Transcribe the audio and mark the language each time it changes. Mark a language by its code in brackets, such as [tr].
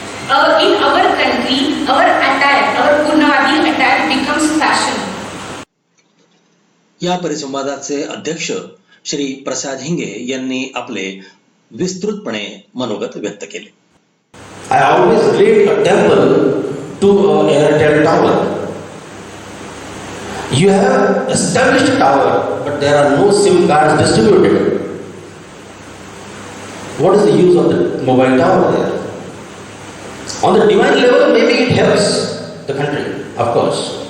[en] But in our country, our attire, our Purnavadi attire becomes fashion. [mr] या परिसंवादाचे अध्यक्ष श्री प्रसाद हिंगे यांनी आपले विस्तृतपणे मनोगत व्यक्त केले. [en] I always relate a temple to an Airtel tower. You have established a tower, but there are no SIM cards distributed. What is the use of the mobile tower there? On the divine level, maybe it helps the country, of course.